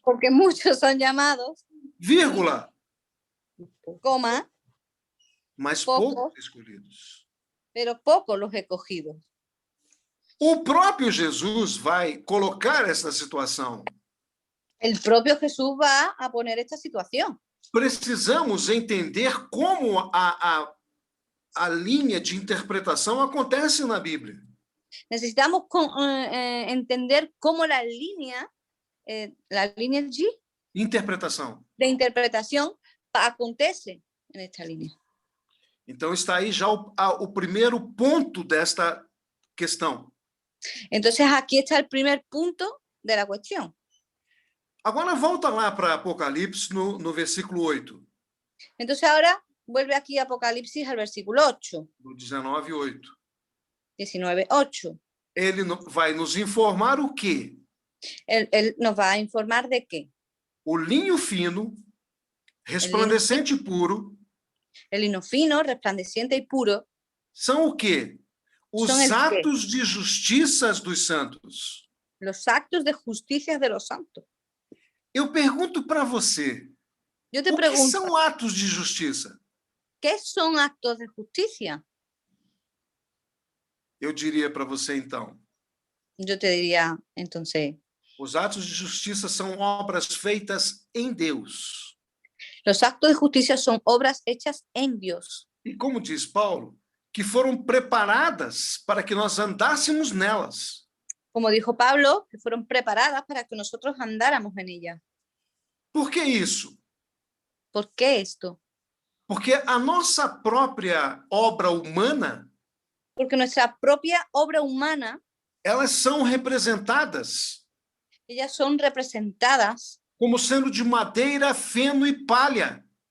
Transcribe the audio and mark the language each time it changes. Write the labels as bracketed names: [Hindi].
[Spanish] porque muchos son llamados, [Portuguese] vírgula, [Spanish] coma, [Portuguese] mas Poucos. poucos escolhidos. [Spanish] pero pocos los escogidos. [Portuguese] O próprio Jesus vai colocar essa situação. [Spanish] El propio Jesús va a poner esta situación. [Portuguese] Precisamos entender como a linha de interpretação acontece na Bíblia. [Spanish] Necesitamos entender cómo la línea allí [Portuguese] Interpretação. [Spanish] de interpretación acontece en esta línea. [Portuguese] Então está aí já o primeiro ponto desta questão. [Spanish] Entonces aquí está el primer punto de la cuestión. [Portuguese] Agora volta lá para Apocalipse no versículo 8, [Spanish] Entonces ahora vuelve aquí Apocalipsis al versículo 8, [Portuguese] no 19:8. [Spanish] 19:8. [Portuguese] Ele vai nos informar o quê? [Spanish] Él nos va a informar de qué. [Portuguese] O linho fino, resplandecente e puro, [Spanish] El lino fino, resplandeciente y puro [Portuguese] são o quê? Os São quê? atos de justiça dos santos. [Spanish] los actos de justicia de los santos. [Portuguese] Eu pergunto para você, [Spanish] Yo te [Portuguese] o que [Spanish] pregunto, [Portuguese] são atos de justiça? [Spanish] ¿Qué son actos de justicia? [Portuguese] Eu diria para você, então, [Spanish] Yo te diría, entonces, [Portuguese] os atos de justiça são obras feitas em Deus. [Spanish] los actos de justicia son obras hechas en Dios. [Portuguese] E como diz Paulo, que foram preparadas para que nós andássemos nelas. [Spanish] Como dijo Pablo, que fueron preparadas para que nosotros andáramos en ellas. [Portuguese] Por que isso? [Spanish] ¿Por qué esto? [Portuguese] Porque a nossa própria obra humana, [Spanish] Porque nuestra propia obra humana, [Portuguese] elas são representadas [Spanish] ellas son representadas [Portuguese] como sendo de madeira, feno e palha.